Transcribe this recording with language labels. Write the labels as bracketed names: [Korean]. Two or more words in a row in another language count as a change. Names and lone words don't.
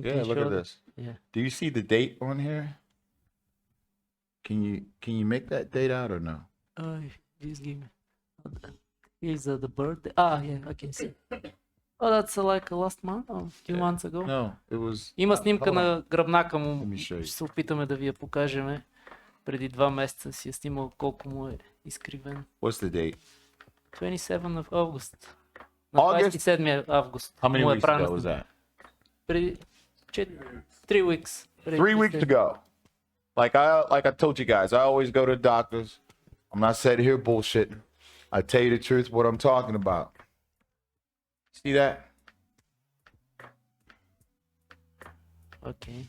[English] Yeah, look show at the- this. Yeah. Do you see the date on here? Can you make that date out or no? Please give me. Here's the birthday. Ah, yeah, I can see. Oh, that's like last month or 2 Yeah. months ago. No, it was. [Bulgarian] Има снимка [English] Hold on. [Bulgarian] на гръбнака му. [English] Let me show you. [Bulgarian] Ще се опитаме да ви я покажем. Преди 2 месеца си е снимал колко му е изкривен. [English] What's the date? 27 of August. На August? [Bulgarian] 27 август. [English] How many [Bulgarian] му е [English] weeks [Bulgarian] правен [English] ago was [Bulgarian] снимка. [English] that? [Bulgarian] Преди 3 weeks. Преди [English] 3 weeks 3 ago. Like I told you guys, I always go to the doctors. I'm not sitting here bullshitting. I tell you the truth, what I'm talking about. See that? Okay.